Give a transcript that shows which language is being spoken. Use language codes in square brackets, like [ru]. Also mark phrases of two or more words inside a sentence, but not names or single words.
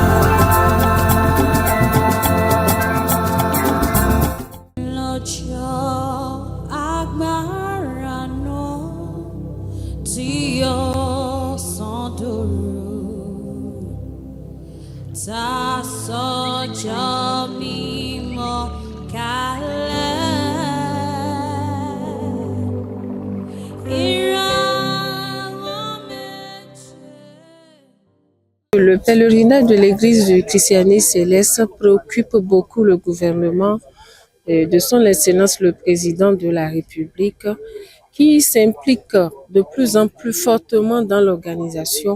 [yo] Lọ́jọ́ agbára náà tí ọ̀sán dòru ta sọ́jọ́ mímọ́ kalẹ̀. [fr] Le pèlerinage de l'Église du christianisme céleste préoccupe beaucoup le gouvernement de son Excellence le Président de la République, qui s'implique de plus en plus fortement dans l'organisation.